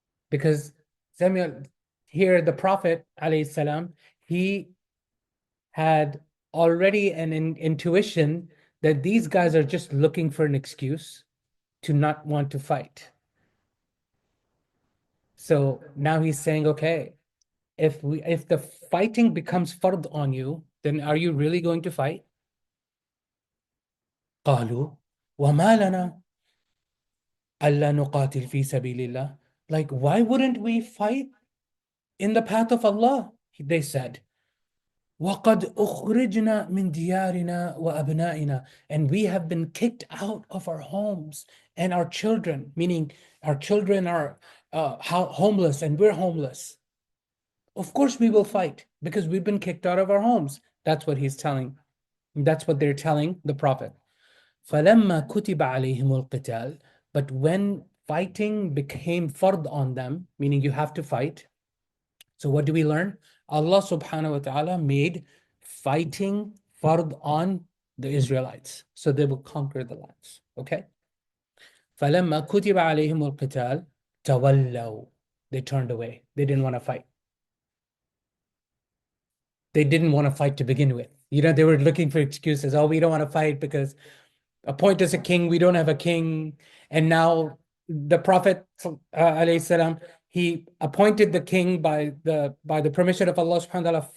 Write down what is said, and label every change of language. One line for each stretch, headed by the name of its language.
English: Because Samuel, here the Prophet alayhi salam, he had already an intuition that these guys are just looking for an excuse to not want to fight. So now he's saying, okay, if the fighting becomes fard on you, then are you really going to fight?
Arabic: قالوا وما لنا ألا نقاتل في سبيل الله.
English: Like, why wouldn't we fight in the path of Allah? They said,
Arabic: وَقَدْ أُخْرِجْنَا مِنْ دِيَارِنَا وَأَبْنَائِنَا,
English: and we have been kicked out of our homes and our children, meaning our children are homeless and we're homeless. Of course we will fight because we've been kicked out of our homes. That's what he's telling. That's what they're telling the Prophet.
Arabic: فَلَمَّا كُتِبَ عَلَيْهِمُ الْقِتَالِ,
English: but when fighting became fard on them, meaning you have to fight. So what do we learn? Allah subhanahu wa ta'ala made fighting fard on the Israelites, so they will conquer the lands. Okay?
Arabic: فَلَمَّا كُتِبَ عَلَيْهِمُ الْقِتَالِ تَوَلَّوْا,
English: they turned away. They didn't want to fight. They didn't want to fight to begin with. You know, they were looking for excuses. Oh, we don't want to fight because appoint us a king. We don't have a king. And now the Prophet alayhi salam, he appointed the king by the permission of Allah subhanahu wa ta'ala.